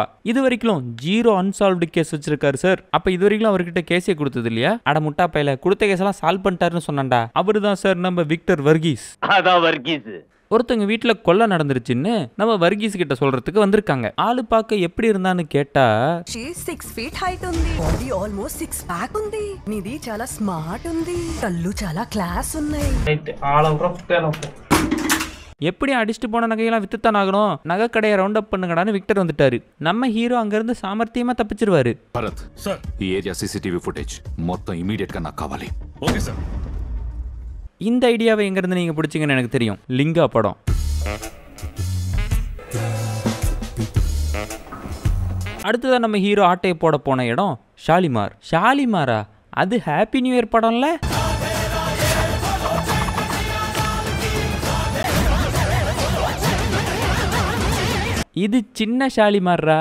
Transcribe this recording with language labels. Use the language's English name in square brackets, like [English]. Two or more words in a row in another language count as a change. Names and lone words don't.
[Tamil] இது வரைக்கும் 0 [English] unsolved case [Tamil] வச்சிருக்காரு சார். அப்ப இது வரைக்கும் அவர்கிட்ட கேஸே கொடுத்தது இல்லையா? அட முட்டா பையல, கொடுத்த கேஸ் எல்லாம் சால்வ் பண்ணிட்டாருன்னு சொன்னான்டா. அவரு தான் சார் நம்ம விக்டர் வர்கீஸ். அதான் வர்கீஸ். ஒருத்தவங்க வீட்டுல கொலை நடந்துருச்சுன்னு நம்ம வர்கீஸ் கிட்ட சொல்றதுக்கு வந்திருக்காங்க. ஆளு பார்க்க எப்படி இருந்தான்னு கேட்டா, [English] 6 feet height [Telugu] ఉంది, [English] body almost 6 pack [Telugu] ఉంది, నిది చాలా స్మార్ట్ ఉంది, కళ్ళు చాలా క్లాస్ ఉన్నాయి. [Tamil] ரைட், ஆளவுற புட்டேல போ. எப்படி அடிச்சுட்டு போன நகையெல்லாம் வித்துத்தான் ஆகணும், நகை கடையை [English] round up [Tamil] பண்ணுங்கடான்னு விக்டர் வந்துட்டாரு. நம்ம ஹீரோ அங்கிருந்து சாமர்த்தியமா தப்பிச்சிருவாரு. [Telugu] భరత్ సార్, ఈ ఏరియా [English] CCTV footage [Telugu] మొత్తం ఇమిడియట్ గా నాకు కావాలి. [English] OK sir. [Tamil] இந்த ஐடியாவை எங்க இருந்து நீங்க பிடிச்சீங்கன்னு எனக்கு தெரியும். லிங்கா படம். அடுத்ததான் நம்ம ஹீரோ ஆட்டையை போட போன இடம் ஷாலிமார். ஷாலிமாரா? அது ஹாப்பி நியூ இயர் படம்ல. இது சின்ன ஷாலிமாரா?